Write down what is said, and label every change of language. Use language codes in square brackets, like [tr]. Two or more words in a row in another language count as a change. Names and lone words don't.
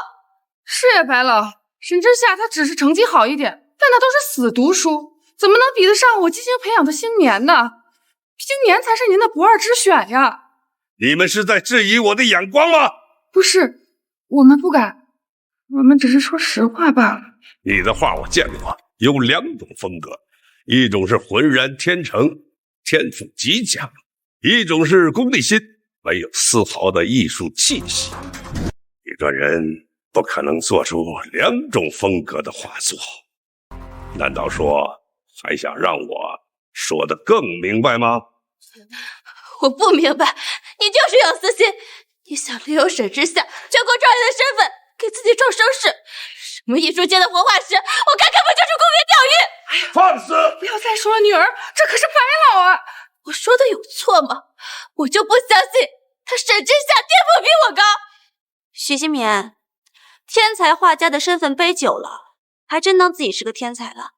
[zh] 是白老，沈之夏他只是成績好一點，但他都是死讀書，怎麼能比得上我精心培養的星年呢？星年才是您的不二之選呀！你們是在質疑我的眼光嗎？不是，我們不敢，我們只是說實話罷了。你的畫我見過，有2種風格，一種是渾然天成，天賦極強，一種是功利心，沒有絲毫的藝術氣息。一個人不可能做出2種風格的畫作。難道說還想讓我說得更明白嗎？我不明白，你就是有私心，你想利用沈之夏全國狀元的身份給自己創聲勢。什麼藝術界的活化石，我看根本就是沽名釣譽。哎呀，放肆！不要再說了，女兒，這可是白老啊！我說的有錯嗎？我就不相信他沈之夏天賦比我高。許新棉，天才畫家的身份背久了，還真當自己是個天才了。